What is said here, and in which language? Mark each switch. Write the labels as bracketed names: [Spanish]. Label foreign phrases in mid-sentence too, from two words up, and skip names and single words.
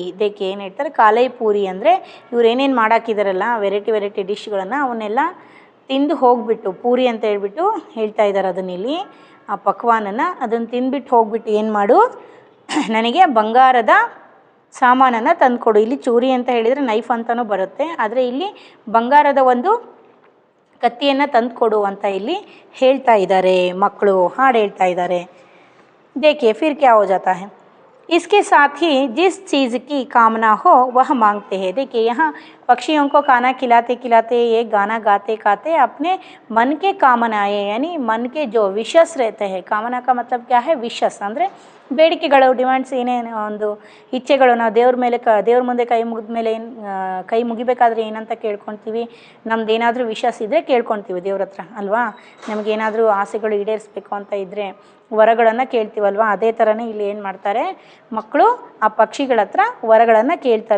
[Kannada] ಇದಕ್ಕೆ ಏನು ಹೇಳ್ತಾರೆ, ಕಾಲೈ ಪೂರಿ ಅಂದರೆ ಇವ್ರು ಏನೇನು ಮಾಡಾಕಿದಾರಲ್ಲ [English] variety dishes [Kannada] ಅವನ್ನೆಲ್ಲ ತಿಂದು ಹೋಗ್ಬಿಟ್ಟು, ಪೂರಿ ಅಂತ ಹೇಳ್ಬಿಟ್ಟು ಹೇಳ್ತಾ ಇದ್ದಾರೆ ಅದನ್ನಿಲ್ಲಿ, ಆ ಪಕ್ವಾನನ್ನು ಅದನ್ನು ತಿಂದ್ಬಿಟ್ಟು ಹೋಗ್ಬಿಟ್ಟು ಏನು ಮಾಡು, ನನಗೆ ಬಂಗಾರದ ಸಾಮಾನನ್ನು ತಂದುಕೊಡು. ಇಲ್ಲಿ ಚೂರಿ ಅಂತ ಹೇಳಿದರೆ ನೈಫ್ ಅಂತಲೂ ಬರುತ್ತೆ, ಆದರೆ ಇಲ್ಲಿ ಬಂಗಾರದ ಒಂದು ಕತ್ತಿಯನ್ನು ತಂದುಕೊಡು ಅಂತ ಇಲ್ಲಿ ಹೇಳ್ತಾ ಇದ್ದಾರೆ ಮಕ್ಕಳು, ಹಾಡು ಹೇಳ್ತಾ ಇದ್ದಾರೆ. [Hindi] देखिए फिर क्या हो जाता है, इसके साथ ही जिस चीज़ की कामना हो वह मांगते हैं. देखिए यहाँ पक्षियों को खाना खिलाते खिलाते ये गाना गाते गाते अपने मन के कामनाएं यानी मन के जो विशस रहते हैं, कामना का मतलब क्या है, [Kannada] ವಿಶಸ್ ಅಂದರೆ ಬೇಡಿಕೆಗಳು, ಡಿಮ್ಯಾಂಡ್ಸ್, ಏನೇನು ಒಂದು ಇಚ್ಛೆಗಳು. ನಾವು ದೇವ್ರ ಮುಂದೆ ಕೈ ಮುಗಿಬೇಕಾದ್ರೆ ಏನಂತ ಕೇಳ್ಕೊತೀವಿ, ನಮ್ದು ಏನಾದರೂ ವಿಶಸ್ ಇದ್ದರೆ ಕೇಳ್ಕೊತೀವಿ ದೇವ್ರ ಹತ್ರ ಅಲ್ವಾ. ನಮಗೇನಾದರೂ ಆಸೆಗಳು ಈಡೇರಿಸ್ಬೇಕು ಅಂತ ಇದ್ದರೆ ವರಗಳನ್ನು ಕೇಳ್ತೀವಲ್ವ, ಅದೇ ಥರನೇ ಇಲ್ಲಿ ಏನು ಮಾಡ್ತಾರೆ ಮಕ್ಕಳು ಆ ಪಕ್ಷಿಗಳ ಹತ್ರ ವರಗಳನ್ನು ಕೇಳ್ತಾರೆ.